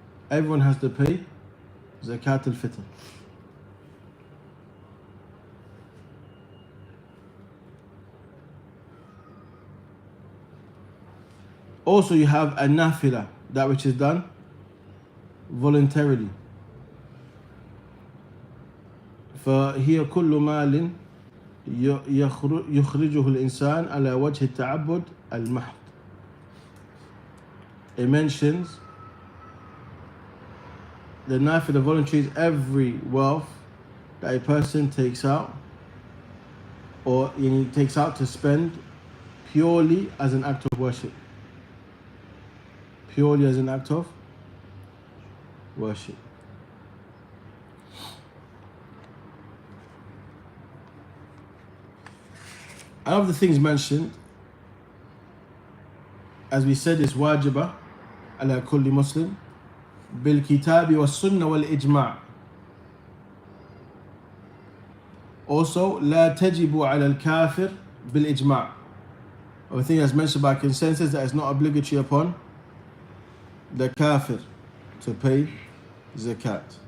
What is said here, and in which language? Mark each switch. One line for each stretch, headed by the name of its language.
English: Everyone has to pay zakat al-fitr. Also, you have a nafila, that which is done voluntarily.
Arabic: فهي كل مال يخرجه الإنسان على وجه التعبد المحض.
English: It mentions the nafila voluntary is every wealth that a person takes out or he takes out to spend purely as an act of worship. Purely as an act of worship. One of the things mentioned, as we said, is
Arabic: واجبة على كل مسلم بالكتاب والسنة والإجماع.
English: Also,
Arabic: لا تجب على الكافر بالإجماع.
English: A thing that's mentioned by consensus that is not obligatory upon the kafir to pay zakat.